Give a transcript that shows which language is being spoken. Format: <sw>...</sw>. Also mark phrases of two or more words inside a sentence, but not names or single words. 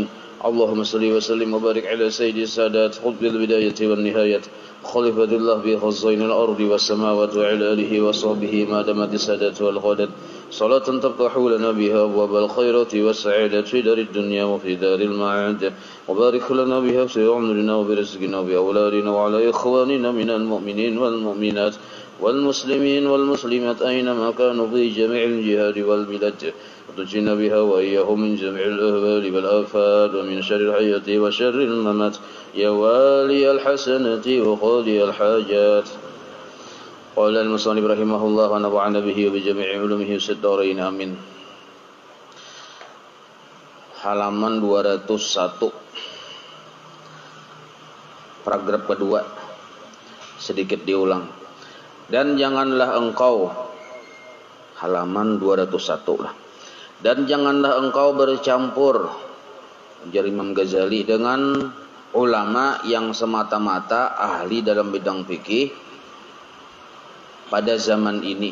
<ar>اللهم صل وسلم وبارك على سيد السادات قطب البداية والنهايات خليفة الله بخزائن الأرض والسماوات وعلى آله وصحبه ما دامت السادات والغدات صلاة تفتح لنا بها أبواب الخيرات والسعادات في دار الدنيا وفي دار المعاد وبارك لنا بها في عمرنا وبرزقنا وبأولادنا وعلى إخواننا من المؤمنين والمؤمنات والمسلمين والمسلمات أينما كانوا في جميع الجهاد والبلاد وتجنا بها وإياهم من جميع الأهوال والآفات ومن شر الحياة وشر الممات يا والي الحسنة وقاضي الحاجات. قال المصنف رحمه الله ونفعنا به وبجميع علومه في الدارين آمين.</ar> <id>Halaman 201 paragraf kedua, sedikit diulang. Dan janganlah engkau, halaman 201 lah. Dan janganlah engkau bercampur, ujar Imam Ghazali, dengan ulama yang semata-mata ahli dalam bidang fikih pada zaman ini.</id>